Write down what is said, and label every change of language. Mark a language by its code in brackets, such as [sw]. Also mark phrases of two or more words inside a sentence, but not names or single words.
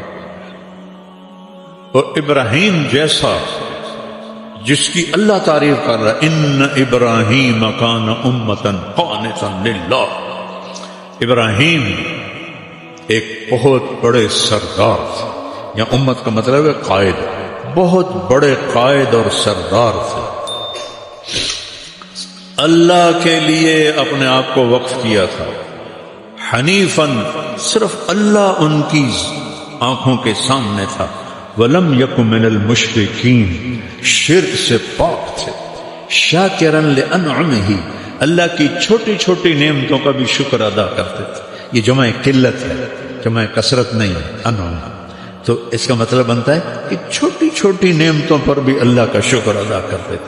[ur] اور ابراہیم جیسا جس کی اللہ تعریف کر رہا، [ar] ان ابراہیم کان امۃ قانتا للہ، [ur] ابراہیم ایک بہت بڑے سردار تھے، یا امت کا مطلب ہے قائد، بہت بڑے قائد اور سردار تھے، اللہ کے لیے اپنے آپ کو وقف کیا تھا، حنیفاً صرف اللہ ان کی آنکھوں کے سامنے تھا، [ar] ولم یک من المشرکین [ur] شرک سے پاک تھے، [ar] شاکرا لانعمہ [ur] اللہ کی چھوٹی چھوٹی نعمتوں کا بھی شکر ادا کرتے تھے۔ یہ جمع قلت ہے، جمع کثرت نہیں ہے، انعم، تو اس کا مطلب بنتا ہے کہ چھوٹی چھوٹی نعمتوں پر بھی اللہ کا شکر ادا کرتے تھے۔